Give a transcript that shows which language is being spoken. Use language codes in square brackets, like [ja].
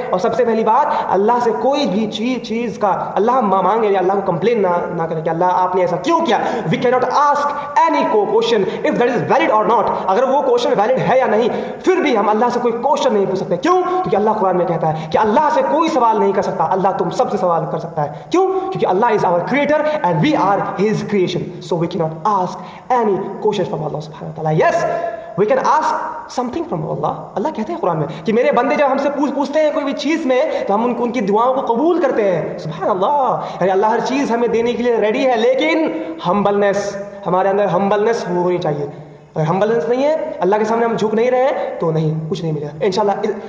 [ur] اور سب سے پہلی بات, اللہ سے کوئی بھی چیز کا اللہ مانگے یا اللہ کو کمپلین نہ کریں کہ اللہ آپ نے ایسا کیوں کیا. [en] We can not ask any question if that is valid or not. [ur] اگر وہ کوشچن ویلڈ ہے یا نہیں, پھر بھی ہم اللہ سے کوئی کوشچن نہیں پوچھ سکتے. کیوں؟ کیونکہ اللہ قرآن میں کہتا ہے کہ اللہ سے کوئی سوال نہیں کر سکتا, اللہ تم سب سے سوال کر سکتا ہے. کیوں؟ کیونکہ اللہ از [en] our creator and we are his creation, so we cannot ask any question from Allah subhanahu wa ta'ala. Yes, we can ask something from Allah. [ur] اللہ کہتے ہیں قرآن میں کہ میرے بندے جب ہم سے پوچھتے ہیں کوئی بھی چیز میں تو ہم ان کی دعاؤں کو قبول کرتے ہیں. سبحان اللہ. یعنی اللہ ہر چیز ہمیں دینے کے لیے ریڈی ہے, لیکن ہمبلنس, ہمارے اندر ہمبلنس ہونی چاہیے. اگر ہمبلنس نہیں ہے, اللہ کے سامنے ہم جھک نہیں رہے ہیں, تو نہیں, کچھ نہیں ملے گا انشاءاللہ.